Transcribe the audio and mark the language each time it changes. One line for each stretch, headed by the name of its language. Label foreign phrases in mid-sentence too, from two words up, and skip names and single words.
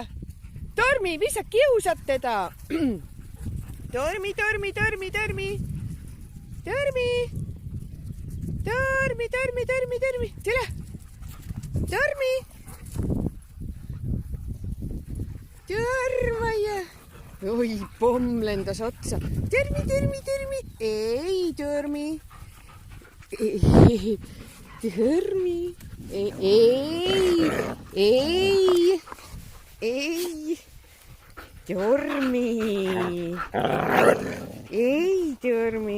Estonian: Tormi, mis sa kiusad teda? Tormi, Tormi, Tormi, Tormi. Tormi. Tormi, Tormi, Tormi, Tormi. Tule. Tormi. Tormaja. Oi, pomm lendas otsa. Termi, Termi, Termi. Ei, Termi. Ei, Termi. Ei, ei, ei. Termi. Ei, Termi.